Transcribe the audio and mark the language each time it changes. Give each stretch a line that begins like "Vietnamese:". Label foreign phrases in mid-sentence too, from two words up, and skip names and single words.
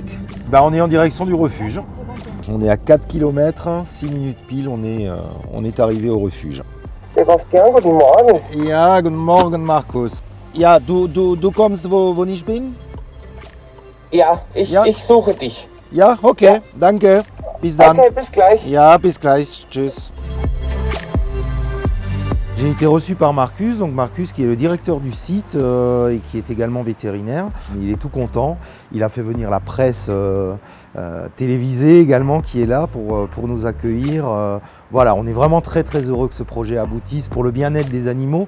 French: On est en direction du refuge. On est à 4 km, 6 minutes pile, on est arrivé au refuge.
German: Sebastian, guten Morgen. Ja, guten Morgen, Markus. Ja, du kommst, wo ich bin? Ja, ich suche dich. Ja, okay, ja. Danke. Bis dann. Okay, bis gleich. Ja, bis gleich. Tschüss.
French: J'ai été reçu par Marcus, donc Marcus qui est le directeur du site et qui est également vétérinaire. Il est tout content. Il a fait venir la presse télévisée également qui est là pour nous accueillir. Voilà, on est vraiment très très heureux que ce projet aboutisse pour le bien-être des animaux.